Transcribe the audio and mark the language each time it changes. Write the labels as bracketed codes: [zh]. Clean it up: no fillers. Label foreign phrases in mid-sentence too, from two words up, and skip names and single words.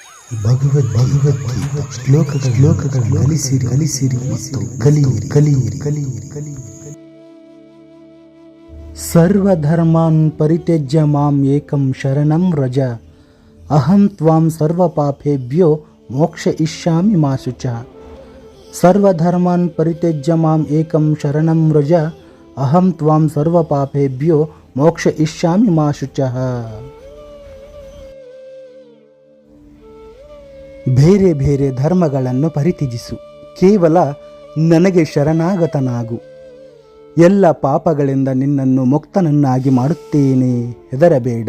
[kn] ಭಗವದ್ಗೀತಾ ಶ್ಲೋಕಗಳ ಕಲಿಸಿರಿ ಮತ್ತು ಕಲಿಯಿರಿ. [sa] ಸರ್ವಧರ್ಮಾನ್ ಪರಿತ್ಯಜ್ಯ ಮಾಂ ಏಕಂ ಶರಣಂ ವ್ರಜ, ಅಹಂ ತ್ವಾಂ ಸರ್ವಪಾಪೇಭ್ಯೋ ಮೋಕ್ಷಯಿಷ್ಯಾಮಿ ಮಾ ಶುಚಃ. ಸರ್ವಧರ್ಮಾನ್ ಪರಿತ್ಯಜ್ಯ ಮಾಂ ಏಕಂ ಶರಣಂ ವ್ರಜ, ಅಹಂ ತ್ವಾಂ ಸರ್ವಪಾಪೇಭ್ಯೋ ಮೋಕ್ಷಯಿಷ್ಯಾಮಿ ಮಾ ಶುಚಃ. [kn] ಬೇರೆ ಬೇರೆ ಧರ್ಮಗಳನ್ನು ಪರಿತ್ಯಜಿಸು, ಕೇವಲ ನನಗೆ ಶರಣಾಗತನಾಗು. ಎಲ್ಲ ಪಾಪಗಳಿಂದ ನಿನ್ನನ್ನು ಮುಕ್ತನನ್ನಾಗಿ ಮಾಡುತ್ತೇನೆ, ಹೆದರಬೇಡ.